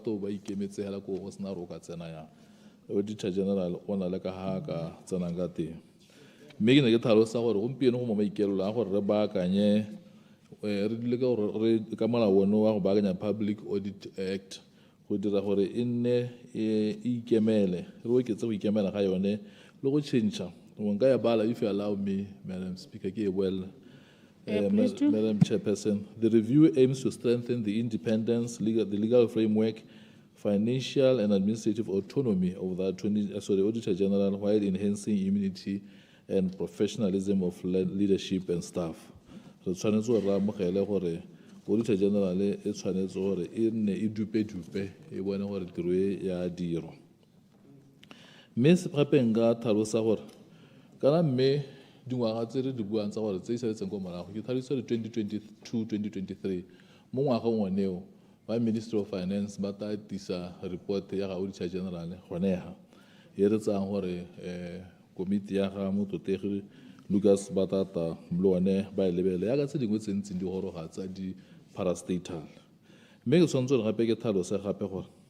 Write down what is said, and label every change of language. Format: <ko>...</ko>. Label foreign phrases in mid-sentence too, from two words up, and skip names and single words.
<tn>to ba ikemetsela ko go sena ro ka tsena ya Auditor General o na le ka ha ka tsena ka teng mme ke ne ke tlhalosa gore gompieno go mo maikelo a gore re baakanye re dile ka gore re ka molao ono wa go baakanya Public Audit Act go dira gore e nne e ikemele re oketse go ikemela ga yone le go change o nka ya bala</tn> <en>if you allow me Madam Speaker</en> <tn>ke e boela.</tn> <en>Madam Chairperson, the review aims to strengthen the independence, the legal framework, financial and administrative autonomy of the Auditor General while enhancing immunity and professionalism of leadership and staff.</en> <tn>So, Auditor General e tshwanetse gore e nne e dupe e bone gore tiro e ya diro. Mme gape nka tlhalosa gore kana mme dingwaga tse re di buang tsa gore tse di saletseng ko morago ke tlhalositse re 2022-2023 mo ngwageng oneo ba Ministry of Finance ba tla tisa report ya ga Auditor General gone ha e re tsang gore komiti ya ga mototegi Lucas Batata mlone ba lebele ya ka tse dingwe tse ntse di goroga tsa di parastatal mme ke tshwanetse re gape ke tlhalose gape gore</tn>